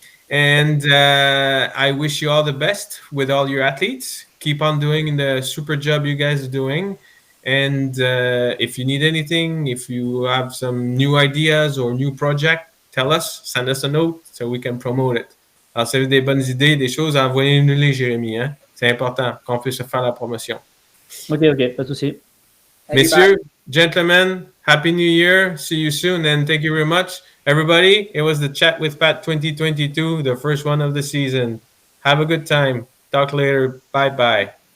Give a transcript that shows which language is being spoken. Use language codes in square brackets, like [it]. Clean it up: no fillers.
[en] And I wish you all the best with all your athletes. Keep on doing the super job you guys are doing. And if you need anything, if you have some new ideas or new project, tell us, send us a note so we can promote it. [fr] Alors, si vous avez des bonnes idées, des choses, envoyez-nous-les, Jérémy. Hein? C'est important qu'on puisse faire la promotion. Ok, pas de souci. [en] Messieurs, gentlemen, Happy New Year. See you soon, and thank you very much. Everybody, it was the Chat with Pat 2022, the first one of the season. Have a good time. Talk later. Bye-bye.